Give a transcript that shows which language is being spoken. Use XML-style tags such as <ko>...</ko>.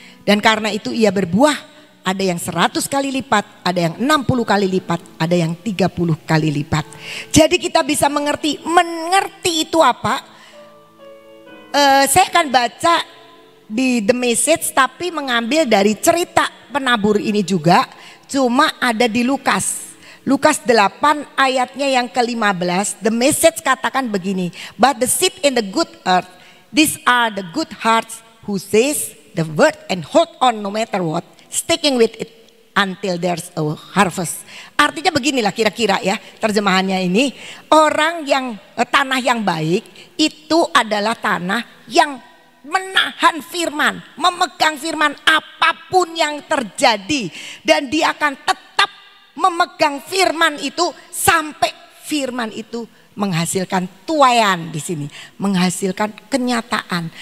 <id>Dan karena itu ia berbuah, ada yang 100 kali lipat, ada yang 60 kali lipat, ada yang 30 kali lipat. Jadi kita bisa mengerti. Mengerti itu apa? Saya akan baca di The Message tapi mengambil dari cerita penabur ini juga. Cuma ada di Lukas. Lukas 8 ayatnya yang ke-15, The Message katakan begini,</id> <en>but the seed in the good earth, these are the good hearts who says the word and hold on no matter what, sticking with it until there's a harvest.</en> <id>Artinya beginilah kira-kira ya terjemahannya ini, orang yang tanah yang baik itu adalah tanah yang menahan firman, memegang firman apapun yang terjadi, dan dia akan tetap memegang firman itu sampai firman itu menghasilkan tuaian di sini, menghasilkan kenyataan.</id>